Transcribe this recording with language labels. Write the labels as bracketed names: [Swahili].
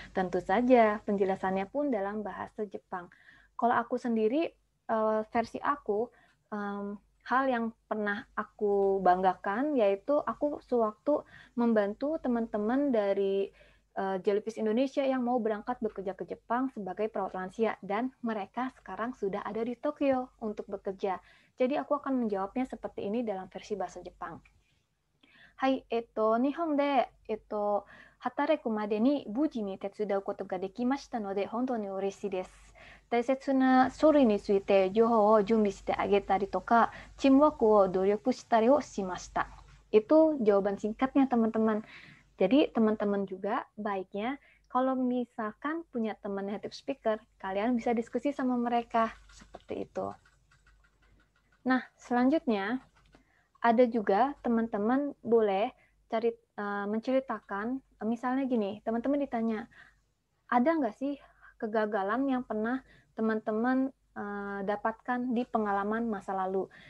[Indonesian] Tentu saja penjelasannya pun dalam bahasa Jepang. Kalau aku sendiri, versi aku, hal yang pernah aku banggakan yaitu aku sewaktu membantu teman-teman dari Jellyfish Indonesia yang mau berangkat bekerja ke Jepang sebagai perawat lansia, dan mereka sekarang sudah ada di Tokyo untuk bekerja. Jadi aku akan menjawabnya seperti ini dalam versi bahasa Jepang. [Japanese] Hai, 日本で、働くまでに無事に手伝うことができましたので本当に嬉しいです。大切な書類について情報を準備してあげたりとか、チームワークを努力したりをしました。 [Indonesian] Itu jawaban singkatnya teman-teman. Jadi teman-teman juga baiknya kalau misalkan punya teman native speaker, kalian bisa diskusi sama mereka seperti itu. Nah, selanjutnya ada juga teman-teman boleh menceritakan, misalnya gini, teman-teman ditanya, ada nggak sih kegagalan yang pernah teman-teman dapatkan di pengalaman masa lalu?